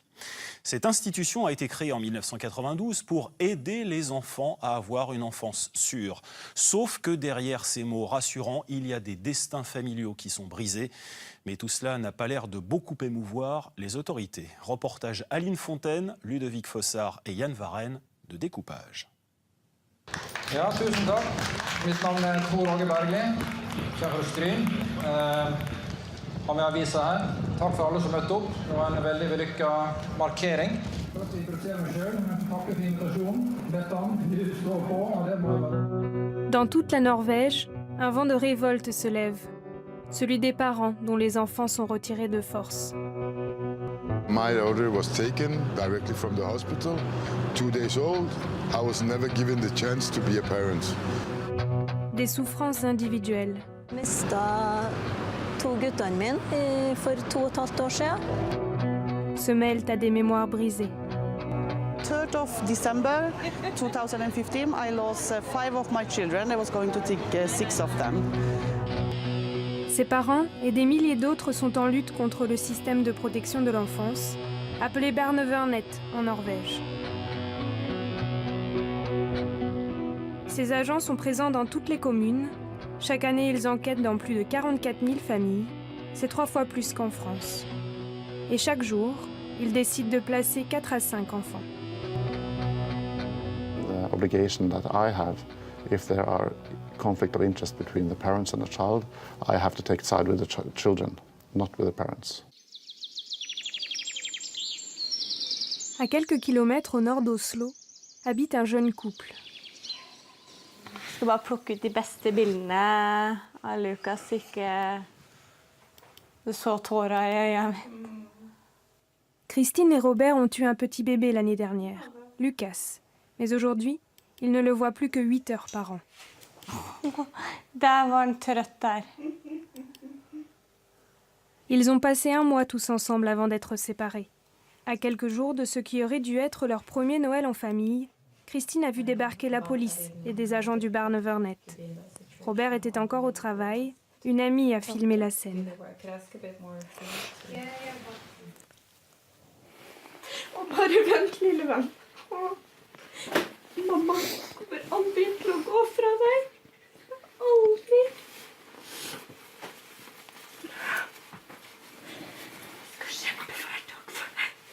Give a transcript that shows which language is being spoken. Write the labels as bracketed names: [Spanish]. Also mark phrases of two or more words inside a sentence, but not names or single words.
[French] Cette institution a été créée en 1992 pour aider les enfants à avoir une enfance sûre. Sauf que derrière ces mots rassurants, il y a des destins familiaux qui sont brisés. Mais tout cela n'a pas l'air de beaucoup émouvoir les autorités. Reportage Aline Fontaine, Ludovic Fossard et Yann Varenne de Découpage. [Norwegian] Ja, tusen takk. Mitt navn er Tor Åge Bergli, kjent fra Stryn. Har med avisa her. Takk for alle som møtte opp. Det var en veldig vellykket markering. Først vil jeg introdusere meg selv. Takk for invitasjonen. Bettan, du står på, og det må... [French] Dans toute la Norvège, un vent de révolte se lève. Celui des parents dont les enfants sont retirés de force. [English] My daughter was taken directly from the hospital, 2 days old. I was never given the chance to be a parent. [French] Des souffrances individuelles. [Norwegian] Mista to guttene mine for 2,5 år siden. [French] Se mêlent à des mémoires brisées. [English] 3rd of December 2015, I lost 5 of my children. I was going to take 6 of them. [French] Ses parents et des milliers d'autres sont en lutte contre le système de protection de l'enfance, appelé Barnevernet en Norvège. Ces agents sont présents dans toutes les communes. Chaque année, ils enquêtent dans plus de 44 000 familles. C'est 3 fois plus qu'en France. Et chaque jour, ils décident de placer 4 à 5 enfants. [English] The obligation that I have, if there are conflict of interest between the parents and the child, I have to take side with the children, not with the parents. [French] À quelques kilomètres au nord d'Oslo, habite un jeune couple. [Norwegian] Jeg skal bare plukke ut de beste bildene av Lukas, ikke du så tåra i øynene. [French] Christine et Robert ont eu un petit bébé l'année dernière, Lucas. Mais aujourd'hui, ils ne le voient plus que 8 heures par an. [Norwegian] Der var han trøtt der. [French] Ils ont passé 1 mois tous ensemble avant d'être séparés. À quelques jours de ce qui aurait dû être leur premier Noël en famille, Christine a vu débarquer la police et des agents du Barnevernet. Robert était encore au travail. Une amie a filmé la scène. [Norwegian] Bare vent, lille venn. Mamma kommer aldri til å gå fra deg. Aldri. Jeg skal kjempe hver dag for deg.